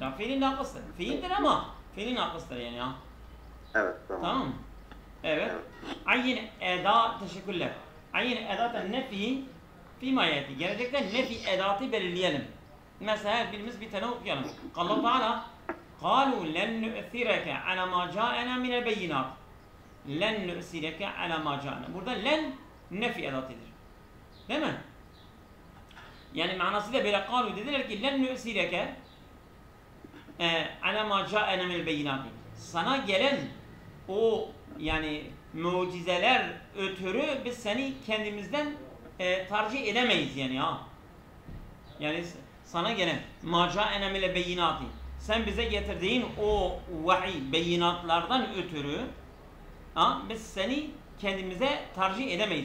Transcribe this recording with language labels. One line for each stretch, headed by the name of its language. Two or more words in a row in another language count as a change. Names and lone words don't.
Turkish: Fiilin nakısıdır. Fiildir ama fiilin nakısıdır yani ya. Evet, tamam. Tamam. Evet.
Arabic: عين أداة,
Turkish: teşekkürler.
Arabic: عين أداة النفي فيما يأتي.
Turkish: Gelecekte nefi edatı belirleyelim. Mesela birimiz bir tane okuyalım.
Arabic: Allah Teala قالوا لن نؤثرك على ما جاءنا من البينات. لن نؤثرك على ما جاءنا.
Turkish: Burada len nefi edatıdır. Değil mi? Yani manasıyla böyle
Arabic: قالوا
Turkish: dediler ki
Arabic: لن نؤثرك على ما جاءنا من البينات.
Turkish: Sana gelen o yani mucizeler ötürü biz seni kendimizden tercih edemeyiz yani ha. Yani sana gelen
Arabic: ما جاءنا من البينات.
Turkish: Sen bize getirdiğin o vahiy beyinatlardan ötürü biz seni kendimize tercih edemeyiz.